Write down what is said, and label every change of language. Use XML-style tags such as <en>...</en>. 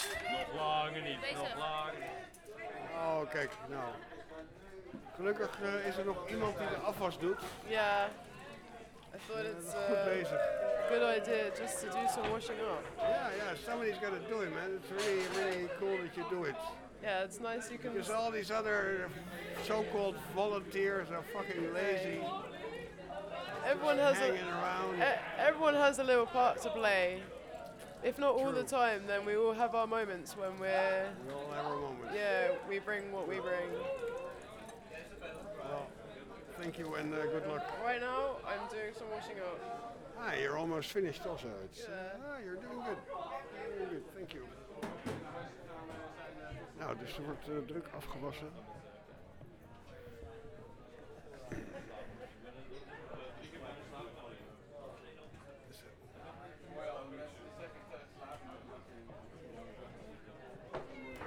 <nl>Nog langer niet, nog langer niet. Oh, kijk, nou. Gelukkig is er nog iemand die de afwas doet.</nl> <en>Ja, yeah. I thought it's a good idea just to do some washing up. Yeah, somebody's got to do it, man. It's really, really cool that you do it. Yeah, it's nice you can... Because all these other so-called volunteers are fucking lazy. Everyone has a little part to play. If not all the time, then we all have our moments when we're... We all have our moments. Yeah, we bring what we bring. Well, thank you and good luck. Right now, I'm doing some washing up. Ah, you're almost finished also. It's, you're doing good. Very good, thank you.</en> <nl>Nou, dus er wordt druk afgewassen. Ja.</nl>